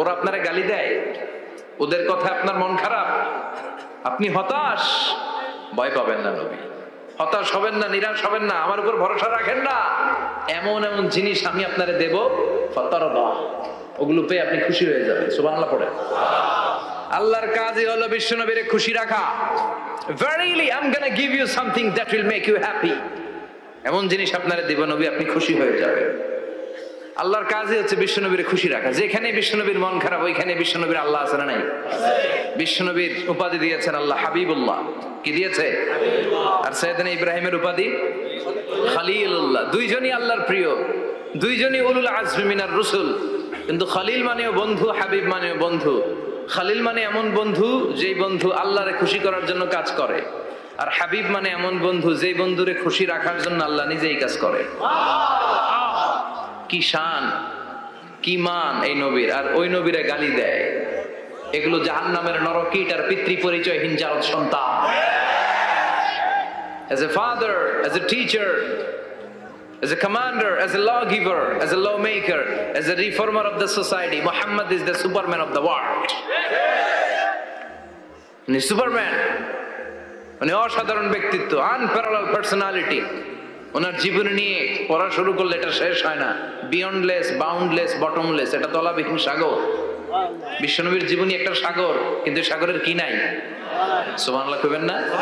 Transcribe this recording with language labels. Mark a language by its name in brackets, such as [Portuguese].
[Bangla] ওরা আপনারা গালি দেয়, ওদের কথা আপনার মন খারাপ, আপনি হতাশ, ভয় পাবেন না নবী, হতাশ হবেন না, নিরাশ হবেন না, আমার উপর ভরসা রাখেন না। এমন এমন জিনিস আমি আপনারে দেব, ফাতারদা, ওগুলো পেয়ে আপনি খুশি হয়ে যাবেন। সুবহানাল্লাহ পড়েন। আল্লাহর কাজই হলো বিশ্বনবীরে খুশি রাখা। [English] Verily I'm gonna give you something that will make you happy, [Bangla] এমন জিনিস আপনারে দেব নবী, আপনি খুশি হয়ে যাবেন। আল্লাহর কাজই হচ্ছে বিশ্বনবীর খুশি রাখা। যেখানে বিশ্বনবীর মন খারাপ, ওইখানে বিশ্বনবীর আল্লাহ আছে না নাই? বিশ্বনবীর উপাধি দিয়েছেন আল্লাহ হাবিবুল্লাহ। কি দিয়েছে? আর সাইয়েদনা ইব্রাহিমের উপাধি খলিলুল্লাহ। দুইজনই আল্লাহর প্রিয়, দুইজনই [Arabic] উলুল আজমি মিনার রসুল। [Bangla] কিন্তু খলিল মানেও বন্ধু, হাবিব মানেও বন্ধু। খলিল মানে এমন বন্ধু যেই বন্ধু আল্লাহরে খুশি করার জন্য কাজ করে, আর হাবিব মানে এমন বন্ধু যেই বন্ধুরে খুশি রাখার জন্য আল্লাহ নিজেই কাজ করে। কি শান, কি মান এই নবীর, আর ওই নবীরে গালি দেয়। এগুলো জাহান্নামের নরকীট আর পিতৃ পরিচয়হীন জারদ সন্তান। [English] As a father, as a teacher, as a commander, as a lawgiver, as a lawmaker, as a reformer of the society, Muhammad is the Superman of the world. [Bangla] উনি সুপারম্যান, উনি অসাধারণ ব্যক্তিত্ব, [English] Unparallel personality. [Bangla] ওনার জীবনী নিয়ে পড়া শুরু করলে এটা শেষ হয় না। [English] beyondless, boundless, bottomless, [Bangla] এটা তলাবিহীন সাগর। বিশ্বনবীর জীবনী একটা সাগর, কিন্তু সাগরের কি নাই? সুবহানাল্লাহ কইবেন না?